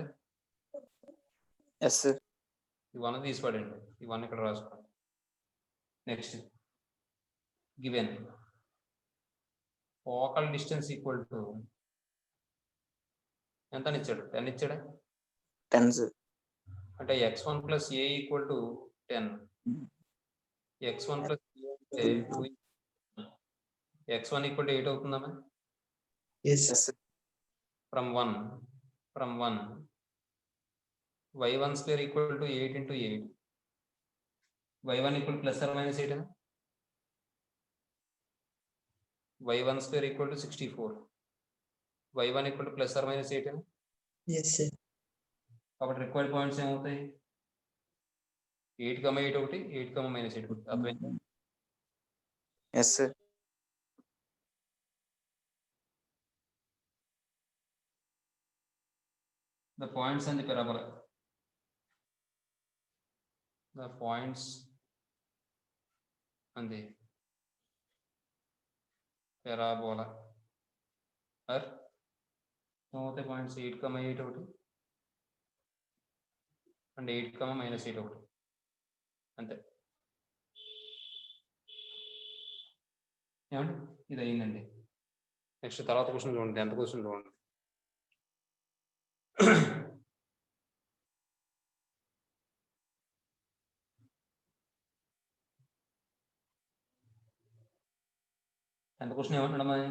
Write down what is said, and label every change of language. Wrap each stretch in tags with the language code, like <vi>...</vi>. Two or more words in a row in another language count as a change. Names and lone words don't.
<en>yes sir.</en> <te>ఈ 1 తీసిపడండి. ఈ 1 ఇక్కడ రాసుకోండి.</te> <en>next given focal distance equal to</en> <te>ఎంత అని ఇచ్చాడు? 10 ఇచ్చాడా?</te> <en>10 సార్.</en> <te>అంటే x1 + a = 10. x1 + a అంటే 2. x1 = 8 అవుతుందమ్మా.</te> <en>Yes. From 1 y1² = 8 × 8. y1 = +or -8. y1² = 64. y1 = +or -8. Yes, sir.</en> <te>కాబట్టి</te> <en>required points</en> <te>ఏమవుతాయి? 8, 8 ఒకటి, 8, -8 ఒకటి. అర్థమైందా?</te> <en>yes sir. The points on the parabola. The points on the parabola are the points 8, 8 ఒకటి and 8, -8 ఒకటి.</en> <te>అంతే. ఏమండి ఇది అయిందండి. నెక్స్ట్ తర్వాత క్వశ్చన్ చూడండి.</te> <en>10th question</en> <te>చూడండి. ఎంత క్వశ్చన్ ఏమంటాడమ్మా?</te>